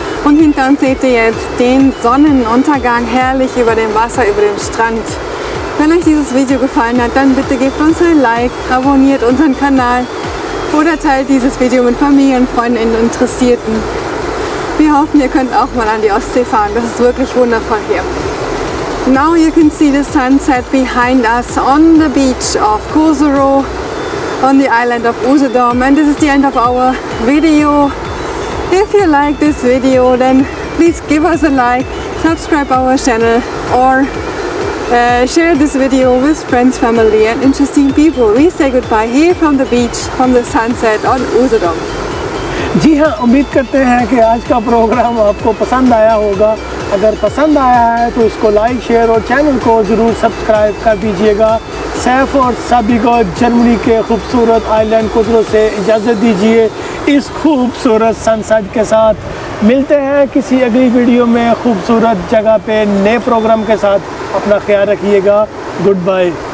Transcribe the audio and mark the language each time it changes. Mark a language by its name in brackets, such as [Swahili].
[German] Und hinter uns seht ihr jetzt den Sonnenuntergang herrlich über dem Wasser, über dem Strand. Wenn euch dieses Video gefallen hat, dann bitte gebt uns ein Like, abonniert unseren Kanal oder teilt dieses Video mit Familien, Freunden und Interessierten. Wir hoffen, ihr könnt auch mal an die Ostsee fahren. Das ist wirklich wundervoll hier. [English] Now you can see the sunset behind us on the beach of Koserow on the island of Usedom, and this is the end of our video. If you like this video, then please give us a like, subscribe our channel, or share this video with friends, family and interesting people. We say goodbye here from the beach, from the sunset on Usedom. [Hindi] जी हाँ, उम्मीद करते हैं कि आज का programme आपको पसंद आया होगा। अगर पसंद आया है तो इसको लाइक, शेयर और चैनल को ज़रूर सब्सक्राइब कर दीजिएगा। सैफ और सभी को जर्मनी के खूबसूरत आइलैंड कोसरो से इजाज़त दीजिए। इस खूबसूरत सनसेट के साथ मिलते हैं किसी अगली वीडियो में खूबसूरत जगह पे नए प्रोग्राम के साथ। अपना ख्याल रखिएगा। Good bye.